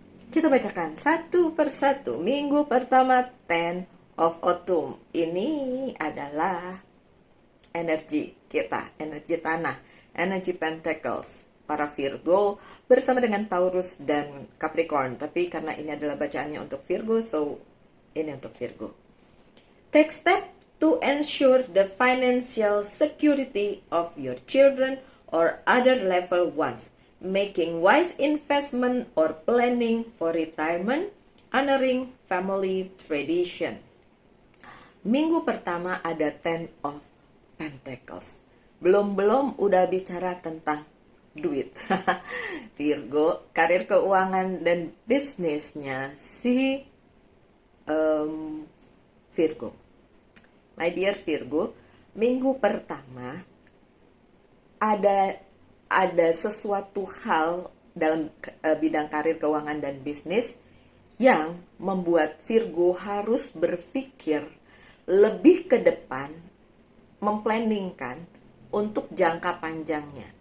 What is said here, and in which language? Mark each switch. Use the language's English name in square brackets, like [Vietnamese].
[Indonesian] Kita bacakan satu persatu. Minggu pertama, 10 of Autumn. Ini adalah energi kita, energi tanah, energi Pentacles. Para Virgo bersama dengan Taurus dan Capricorn. Tapi karena ini adalah bacaannya untuk Virgo, so ini untuk Virgo. [English] Take step to ensure the financial security of your children or other level ones. Making wise investment or planning for retirement, honoring family tradition. [Indonesian] Minggu pertama ada 10 of Pentacles. Belum udah bicara tentang duit. Virgo, karir keuangan dan bisnisnya si Virgo. My dear Virgo, minggu pertama ada sesuatu hal dalam bidang karir, keuangan, dan bisnis yang membuat Virgo harus berpikir lebih ke depan, memplanningkan untuk jangka panjangnya.